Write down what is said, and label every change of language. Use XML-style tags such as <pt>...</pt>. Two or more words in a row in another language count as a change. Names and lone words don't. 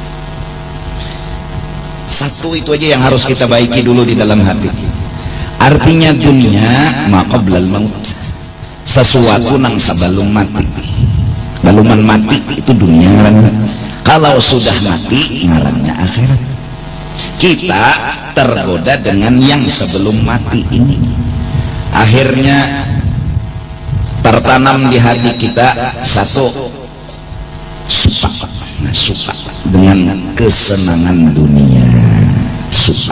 <id>Satu itu aja yang harus kita baiki dulu di dalam hati.</id> <bjn>Artinya dunia</bjn> <ar>ما قبل الموت,</ar> <bjn>sesuatu nang sebelum mati. Baluman mati itu dunia ngarannya. Kalau sudah mati ngarannya akhirat.</bjn> <id>Kita tergoda dengan yang sebelum mati ini, akhirnya tertanam di hati kita satu suka. Nah, suka dengan kesenangan dunia, suka.</id>